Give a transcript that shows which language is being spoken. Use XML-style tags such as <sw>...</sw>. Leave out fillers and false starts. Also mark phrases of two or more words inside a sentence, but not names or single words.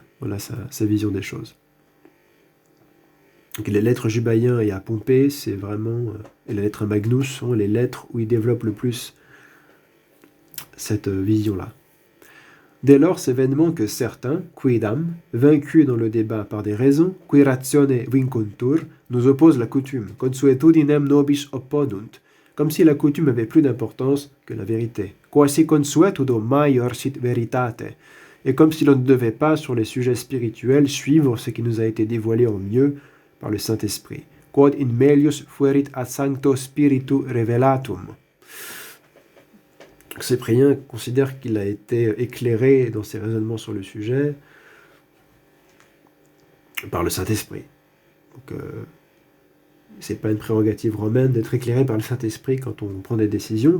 <fr>Voilà sa vision des choses. Donc les lettres Jubaïen et à Pompée, c'est vraiment... et les lettres à Magnus sont les lettres où il développe le plus cette vision-là. Dès lors, c'est vainement que certains, quidam, vaincus dans le débat par des raisons,</fr> <la>qui ratione vincontur,</la> <fr>nous opposent la coutume,</fr> <la>consuetudinem nobis oppodunt,</la> <fr>comme si la coutume avait plus d'importance que la vérité.</fr> <la>Quasi consuetudo maior sit veritate,</la> <fr>et comme si l'on ne devait pas, sur les sujets spirituels, suivre ce qui nous a été dévoilé en mieux par le Saint-Esprit.</fr> <la>Quod in melius fuerit ad sancto spiritu revelatum.</la> <fr>Cyprien considère qu'il a été éclairé dans ses raisonnements sur le sujet par le Saint-Esprit. Donc, c'est pas une prérogative romaine d'être éclairé par le Saint-Esprit quand on prend des décisions.</fr>